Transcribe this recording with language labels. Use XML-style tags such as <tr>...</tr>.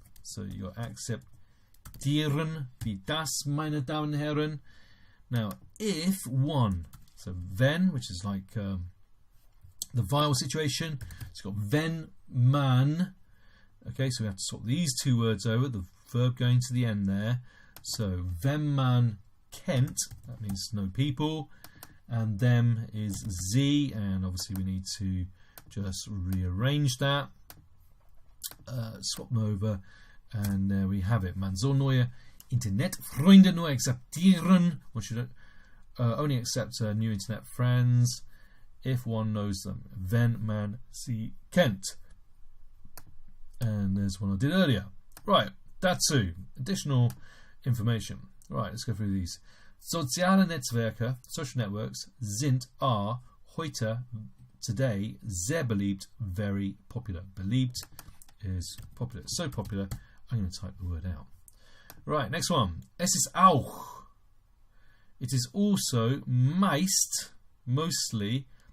<de>So, you akzeptieren, wie das, meine Damen und Herren.</de> <en>Now, if one, so wenn, which is like the vowel situation, it's got</en> <de>wenn man.</de> <en>Okay, so we have to swap these two words over, the verb going to the end there. So,</en> <de>wenn man kennt,</de> <en>that means know people, and them is sie, and obviously we need to just rearrange that, swap them over, and there we have it.</en> <de>Man soll neue Internetfreunde nur akzeptieren,</de> <en>or should only accept new internet friends if one knows them.</en> <de>Wenn man sie kennt.</de> <en>And there's one I did earlier. Right, dazu. Additional information. Right, let's go through these.</en> <de>Soziale Netzwerke,</de> <en>social networks, are heute, today,</en> <de>sehr beliebt,</de> <en>very popular. Beliebt is popular. So popular, I'm going to type the word out. Right, next one.</en> <de>Es ist auch.</de> <en>It is also meist, mostly,</en>